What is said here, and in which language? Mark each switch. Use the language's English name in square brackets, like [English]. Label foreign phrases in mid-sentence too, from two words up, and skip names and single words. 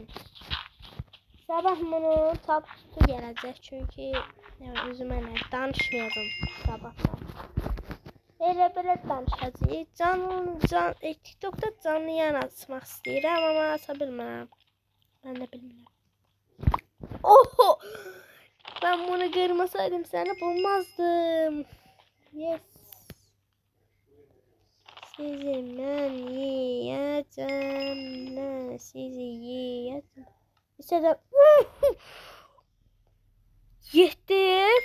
[Azerbaijani] Sabah bunu tapısı gələcək. Çünki özümə danışmıyordum sabahdan. Elə danışacağıq. TikTok'da canlı yayın açmaq istəyirəm, amma aça bilmirəm. Mən də bilmirəm. Oho! [Turkish] Ben bunu kırmasaydım seni bulmazdım. Yes. Sizi ben yiyeceğim. Ne sizi yiyeceğim. İşte de yetti.